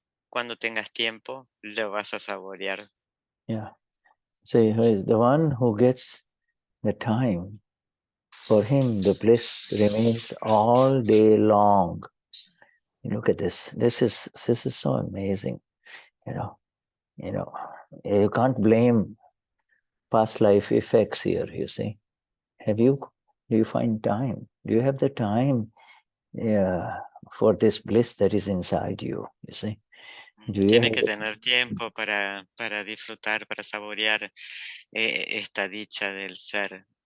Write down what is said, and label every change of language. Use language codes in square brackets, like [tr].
[es] Cuando tengas tiempo, lo vas a saborear. [en] Yeah. See, the one who gets the time, for him the bliss remains all day long. Look at this. This is so amazing. You can't blame past life effects here, you see. Do you find time? Do you have the time for this bliss that is inside you, you see? [es] Tienes que tener tiempo para disfrutar, para saborear esta dicha del ser.